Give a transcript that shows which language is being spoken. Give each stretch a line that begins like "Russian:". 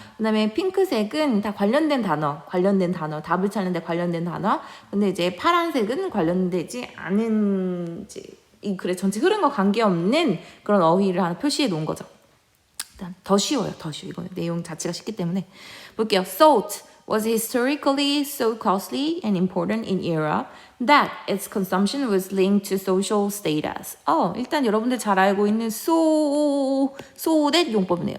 Korean: 그 다음에 핑크색은 다 관련된 단어, 답을 찾는데 관련된 단어. 근데 이제 파란색은 관련되지 않은 이 글의 전체 흐름과 관계없는 그런 어휘를 하나 표시해 놓은 거죠. 일단 더 쉬워요. 이거는 내용 자체가 쉽기 때문에 볼게요.
English: Salt was historically so costly and important in Europe that its consumption was linked to social status.
Korean: 일단 여러분들 잘 알고 있는 so that 용법이네요.